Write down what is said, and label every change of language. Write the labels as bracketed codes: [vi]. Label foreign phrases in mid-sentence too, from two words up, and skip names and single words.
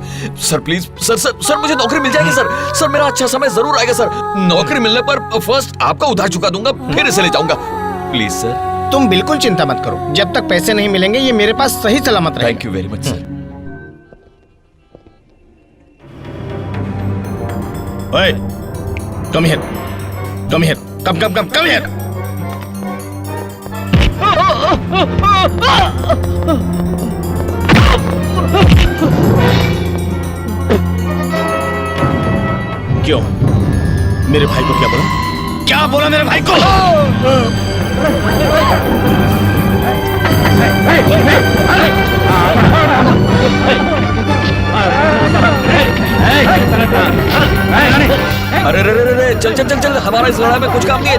[en] sir please sir, sir sir [hi] मुझे नौकरी मिल जाएगी सर। सर मेरा अच्छा समय जरूर आएगा सर। नौकरी मिलने पर फर्स्ट आपका उधार चुका दूंगा, फिर इसे ले जाऊंगा। [en] please sir. [hi] तुम बिल्कुल चिंता मत करो, जब तक पैसे नहीं मिलेंगे ये मेरे पास सही सलामत रहेगा। [en] thank you very much sir. [hi] ओए, [en] come here, come here, come here. [hi] क्यों? मेरे भाई को क्या बोला? क्या बोला मेरे भाई को? अरे रे रे रे, चल चल चल चल, हमारा इस लड़ाई में कुछ काम नहीं है।